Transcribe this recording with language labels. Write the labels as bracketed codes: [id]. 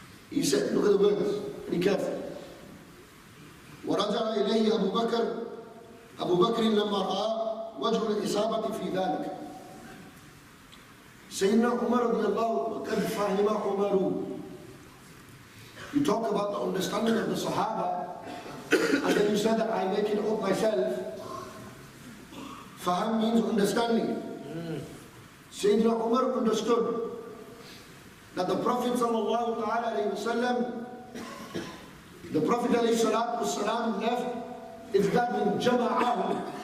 [en] He said, look at the words, be careful. [ar] ورجع إليه أبو بكر لما رأى وجه الإصابة في ذلك. [en] Sayyidina Umar radiallahu [ar] وَقَدْ فَهِمَ عُمَرُ. [en] You talk about the understanding of the Sahaba, and then you said that I make it up myself. Faham means understanding. Sayyidina Umar understood that the Prophet sallallahu ta'ala alayhi wa sallam, the Prophet alayhi salatu wasalam left, is that in jama'ahu.